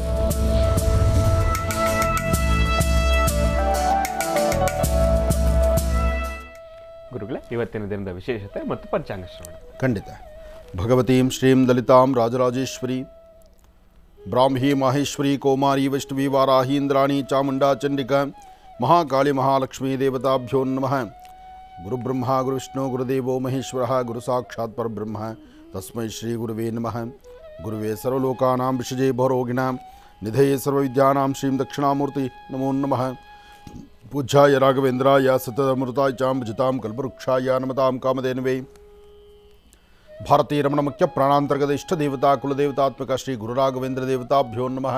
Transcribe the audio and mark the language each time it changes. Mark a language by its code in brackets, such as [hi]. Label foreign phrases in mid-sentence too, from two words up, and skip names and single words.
[kn] ಗುರುಗಳೇ, ಇವತ್ತಿನ ದಿನದ ವಿಶೇಷತೆ ಮತ್ತು ಪಂಚಾಂಗ ಶ್ರವಣ. ಖಂಡಿತ. [sa] ಭಗವತೀಂ ಶ್ರೀಂ ಲಲಿತಾಂ ರಾಜರಾಜೇಶ್ವರಿ ಬ್ರಾಹ್ಮೀ ಮಾಹೇಶ್ವರಿ ಕೌಮಾರಿ ವೈಷ್ಣವಿ ವಾರಾಹಿ ಇಂದ್ರಾಣಿ ಚಾಮುಂಡಾ ಚಂಡಿಕಾ ಮಹಾಕಾಳಿ ಮಹಾಲಕ್ಷ್ಮೀ ದೇವತಾಭ್ಯೋ ನಮಃ. ಗುರುಬ್ರಹ್ಮ ಗುರುವಿಷ್ಣು ಗುರುದೇವೋ ಮಹೇಶ್ವರ ಗುರು ಸಾಕ್ಷಾತ್ ಪರಬ್ರಹ್ಮ ತಸ್ಮೈ ಶ್ರೀ ಗುರುವೇ ನಮಃ. ಗುರುವೇ ಸರ್ವಲೋಕಾನಾಂ ವಿಷಜೇ ಭವರೋಗಿಣಾಂ ನಿಧಯೇ ಸರ್ವವಿದ್ಯಾನಾಂ ಶ್ರೀಂ ದಕ್ಷಿಣಾಮೂರ್ತಿ ನಮೋ ನಮಃ. ಪೂಜ್ಯಾಯ ರಾಘವೇಂದ್ರಾಯ ಸತತಮೃತಾಯ ಚಾಂ ಭಜತಾಂ ಕಲ್ಪವೃಕ್ಷಾಯ ನಮತಾಂ ಕಾಮಧೇನವೇ. ಭಾರತೀಯ ರಮಣ ಮುಖ್ಯ ಪ್ರಾಣಾಂತರ್ಗತ ಇಷ್ಟ ದೇವತಾ ಕುಲದೇವತಾತ್ಮಕ ಶ್ರೀ ಗುರು ರಾಘವೇಂದ್ರ ದೇವತಾಭ್ಯೋ ನಮಃ.